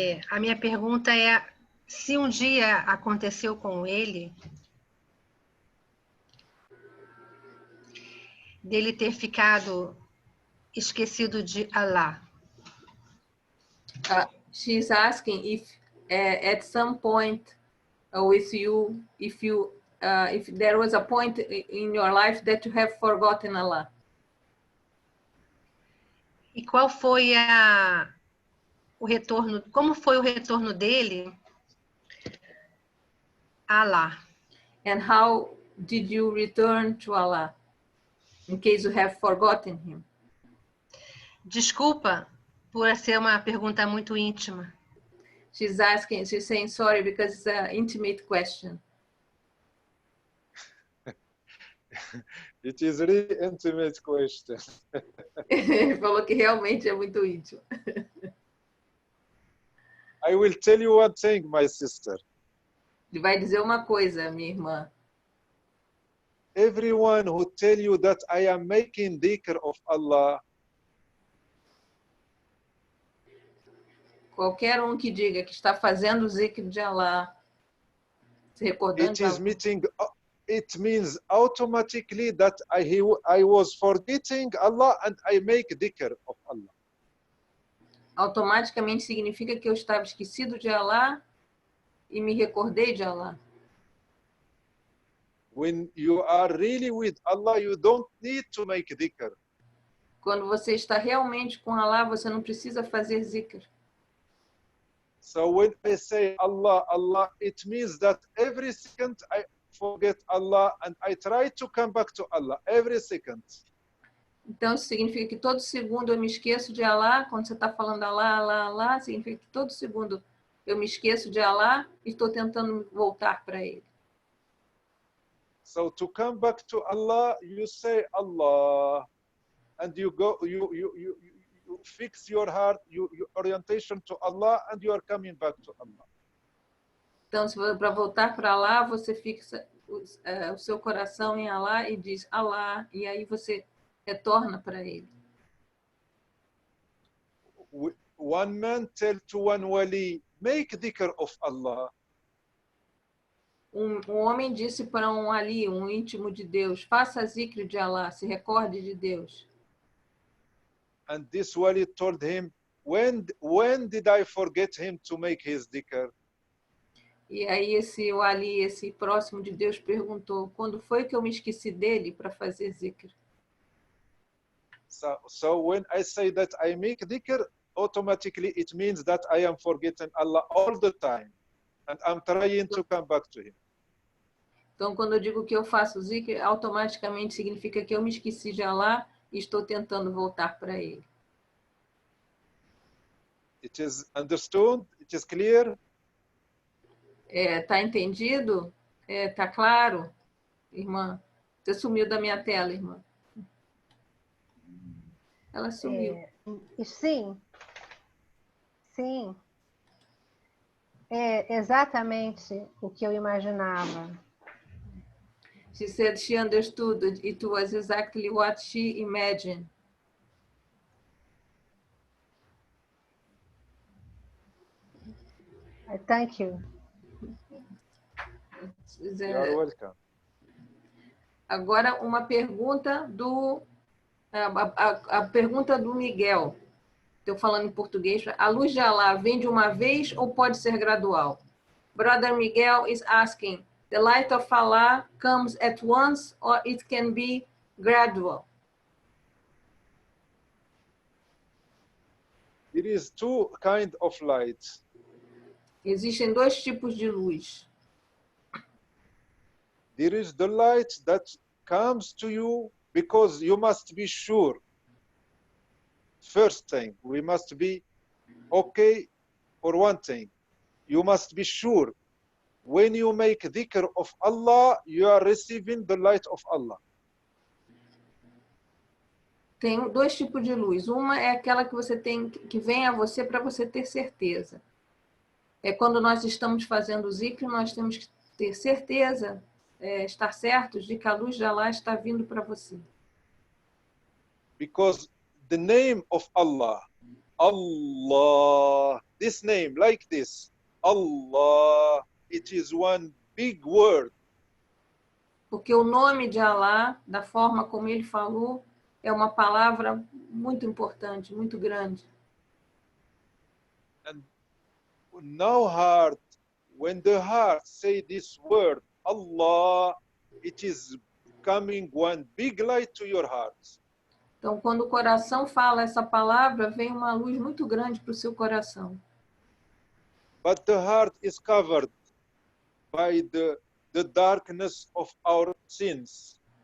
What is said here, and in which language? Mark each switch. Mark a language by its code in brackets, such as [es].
[pt] A minha pergunta é, se um dia aconteceu com ele, dele ter ficado esquecido de Allah. [en] She's asking if at some point with you, if there was a point in your life that you have forgotten Allah. [pt] E qual foi o retorno, como foi o retorno dele a Allah? [en] And how did you return to Allah, in case you have forgotten Him? [pt] Desculpa por ser uma pergunta muito íntima. [en] She's saying sorry because it's an intimate question. It is a really intimate question. [pt] Ele falou que realmente é muito íntimo. [en] I will tell you one thing, my sister. [pt] Ele vai dizer uma coisa, minha irmã. [en] Everyone who tell you that I am making dhikr of Allah, [pt] Qualquer um que diga que está fazendo o zikr de Allah, se recordando de Allah, [en] it means automatically that I was forgetting Allah and I make dhikr of Allah. [pt] automaticamente significa que eu estava esquecido de Allah e me recordei de Allah. [en] When you are really with Allah, you don't need to make dhikr. [pt] Quando você está realmente com Allah, você não precisa fazer zikr. [en] So when I say Allah, Allah, it means that every second I forget Allah and I try to come back to Allah every second. [pt] Então, isso significa que todo segundo eu me esqueço de Allah. Quando você está falando Allah, Allah, Allah, significa que todo segundo eu me esqueço de Allah e estou tentando voltar para Ele. [en] So to come back to Allah, you say Allah, and you go, you fix your heart, your orientation to Allah, and you are coming back to Allah. [pt] Então, para voltar para Allah, você fixa o seu coração em Allah e diz Allah, e aí você retorna para ele. [en] One man tell to one wali, make dhikr of Allah. [pt] Um homem disse para um ali, um íntimo de Deus, faça zikr de Allah, se recorde de Deus. [en] And this wali told him, when did I forget him to make his dhikr? [pt] E aí o ali, esse próximo de Deus, perguntou, quando foi que eu me esqueci dele para fazer zikr? [en] So when I say that I make dhikr, automatically it means that I am forgetting Allah all the time. And I'm trying to come back to him. [pt] Então, quando eu digo que eu faço zikr, automaticamente significa que eu me esqueci de Allah e estou tentando voltar para ele. [en] It is understood? It is clear? [pt] Tá entendido? Tá claro, irmã? Você sumiu da minha tela, irmã. Ela sumiu. Sim. Sim. É exatamente o que eu imaginava. [en] She said she understood that it was exactly what she imagined. Thank you. You are welcome. [pt] Agora, uma pergunta a pergunta do Miguel. Estou falando em português. A luz de Allah vem de uma vez ou pode ser gradual? [en] Brother Miguel is asking, the light of Allah comes at once or it can be gradual? There is two kinds of light. [pt] Existem dois tipos de luz. [en] There is the light that comes to you because you must be sure. First thing, we must be okay for one thing. You must be sure. When you make dhikr of Allah, you are receiving the light of Allah. [pt] Tem dois tipos de luz. Uma é aquela que você tem, que vem a você para você ter certeza. É quando nós estamos fazendo o zikr, nós temos que ter certeza, estar certos de que a luz de Allah está vindo para você. [en] Because the name of Allah, Allah, this name like this, Allah, it is one big word. [pt] Porque o nome de Allah, da forma como ele falou, é uma palavra muito importante, muito grande. [en] And no heart, when the heart say this word, Allah, it is coming one big light to your heart. [pt] Então, quando o coração fala essa palavra, vem uma luz muito grande para o seu coração. [en] But the heart is covered by the darkness of our sins.